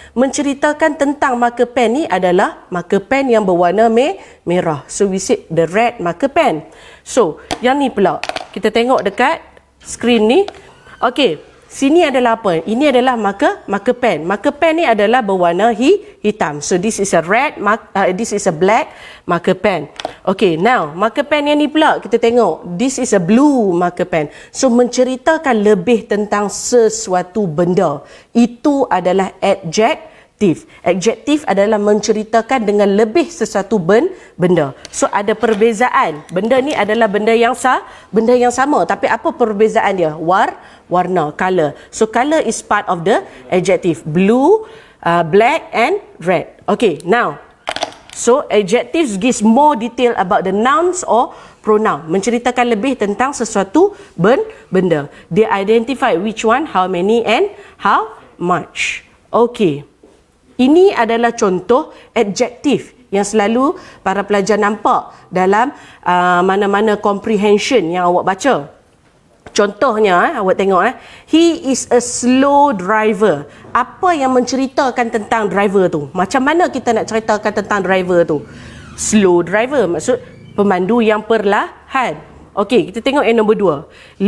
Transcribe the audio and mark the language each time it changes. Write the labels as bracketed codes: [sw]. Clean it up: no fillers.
[ms] Menceritakan tentang marker pen ni adalah marker pen yang berwarna merah. [en] So we say the red marker pen. So, [ms] yang ni pula. Kita tengok dekat skrin ni. Okey, sini adalah apa? Ini adalah marker pen. Marker pen ni adalah berwarna hitam. [en] So this is a this is a black marker pen. Okey, now marker pen [ms] yang ni pula kita tengok. [en] This is a blue marker pen. [ms] So menceritakan lebih tentang sesuatu benda. Itu adalah adjective. Adjektif adalah menceritakan dengan lebih sesuatu benda. So ada perbezaan. Benda ni adalah benda yang sama. Tapi apa perbezaan dia? Warna, color. [en] So color is part of the adjective. Blue, black and red. Okay, now So adjectives gives more detail about the nouns or pronoun, [ms] menceritakan lebih tentang sesuatu benda. [en] They identify which one, how many and how much. Okay. [ms] Ini adalah contoh adjektif yang selalu para pelajar nampak dalam mana-mana comprehension yang awak baca. Contohnya, awak tengok [en] he is a slow driver. [ms] Apa yang menceritakan tentang driver tu? Macam mana kita nak ceritakan tentang driver tu? Slow driver maksud pemandu yang perlahan. Okey, kita tengok yang nombor 2.